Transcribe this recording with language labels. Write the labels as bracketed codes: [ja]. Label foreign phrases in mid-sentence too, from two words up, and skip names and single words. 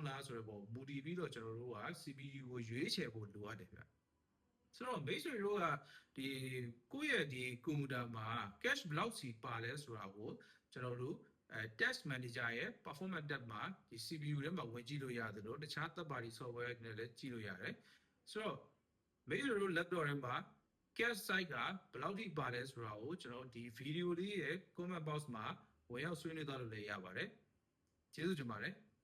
[my] လားဆိုတော့မူတည်ပြီးတော့ကျွန်တော်တို့က CPU ကိုရွေးချယ်ဖို့လိုအပ်တယ်ဗျဆိုတော့မိတ်ဆွေတို့ကဒီကိုယ့်ရဲ့ဒီကွန်ပျူတာမှာ cache ဘယ်လောက်စီပါလဲဆိုတာကိုကျွန်တော်တို့ [en] test manager [my] ရဲ့ [en] performance tab [my] မှာဒီ CPU ထဲမှာဝင်ကြည့်လို့ရတယ်လို့တခြား [en] third party software [my] နဲ့လည်းကြည့်လို့ရတယ်ဆိုတော့မိတ်ဆွေတို့ laptop ထဲမှာ [en] cache size [my] ကဘယ်လောက်ထိပါတယ်ဆိုတာကိုကျွန်တော်ဒီ video လေးရဲ့ [en] comment box [my] မှာဝင်ရောက်ဆွေးနွေးသွားလို့လည်းရပါတယ်ကျေးဇူးတင်ပါတယ်